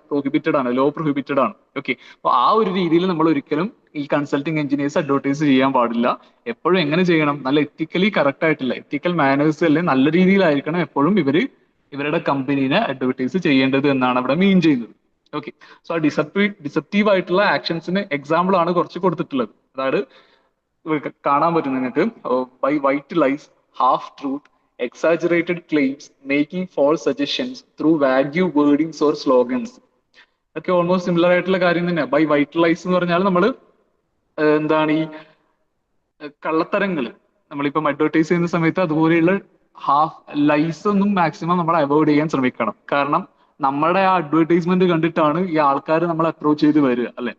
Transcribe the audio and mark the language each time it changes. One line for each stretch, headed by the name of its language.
Malayalam: Prohibited ആണ്, law prohibited ആണ്. Okay, അപ്പൊ ആ ഒരു രീതിയിൽ നമ്മൾ ഒരിക്കലും ഈ കൺസൾട്ടിങ് എഞ്ചിനീയേഴ്സ് അഡ്വർടൈസ് ചെയ്യാൻ പാടില്ല. എപ്പോഴും എങ്ങനെ ചെയ്യണം? നല്ല എത്തിക്കലി കറക്റ്റ് ആയിട്ടുള്ള എത്തിക്കൽ മാനേഴ്സ് അല്ലെ നല്ല രീതിയിലായിരിക്കണം എപ്പോഴും ഇവരുടെ കമ്പനീനെ അഡ്വർടൈസ് ചെയ്യേണ്ടത് എന്നാണ് അവിടെ മീൻ ചെയ്യുന്നത്. ഓക്കെ, സോ ആ ഡിസെപ്റ്റീവ് ആയിട്ടുള്ള ആക്ഷൻസിന് എക്സാമ്പിൾ ആണ് കുറച്ച് കൊടുത്തിട്ടുള്ളത്. അതായത് കാണാൻ പറ്റും നിങ്ങൾക്ക്.
English: By white lies, half truth, exaggerated claims, making false suggestions through vague wordings or slogans.
Malayalam: ഒക്കെ ഓൾമോസ്റ്റ് സിമിലർ ആയിട്ടുള്ള കാര്യം തന്നെ. ബൈ വൈറ്റ് ലൈസ് എന്ന് പറഞ്ഞാൽ നമ്മൾ എന്താണ് ഈ കള്ളത്തരങ്ങൾ നമ്മളിപ്പം അഡ്വർടൈസ് ചെയ്യുന്ന സമയത്ത് അതുപോലെയുള്ള ഹാഫ് ലൈസ് ഒന്നും മാക്സിമം നമ്മൾ അവോയ്ഡ് ചെയ്യാൻ ശ്രമിക്കണം. കാരണം നമ്മുടെ ആ അഡ്വർടൈസ്മെന്റ് കണ്ടിട്ടാണ് ഈ ആൾക്കാർ നമ്മളെ അപ്രോച്ച് ചെയ്ത് വരിക, അല്ലെ?